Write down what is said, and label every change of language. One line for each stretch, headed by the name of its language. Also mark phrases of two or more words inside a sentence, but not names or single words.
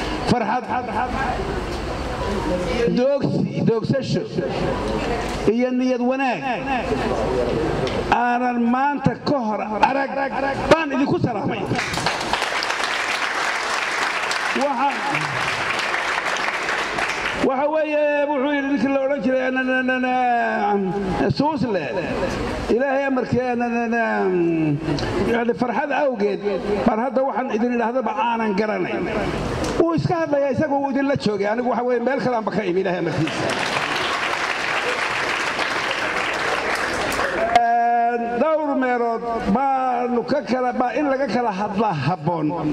Somali: Farxad, doogsi, doogsasho iyo niyad wanaag aanan maanta ka hor arag baan idinku salaamay. Waxaan, waxa weeye, wuxuu yidhi ninkii la odhan jiray, na, na, na, na, Suusle, Ilaahay amarkii, na, na, na, yani, farxad awgeed baan hadda waxaan idin idhaahdaba aanan garanayn. Wuu iska hadlayaa, isagu wuu idinla joogay. Anigu, waxa weeye, meel kale aanba ka imi, Ilaahay amarkiisa. Dhowr meelood baanu ka kala, baa in laga kala hadla habboon.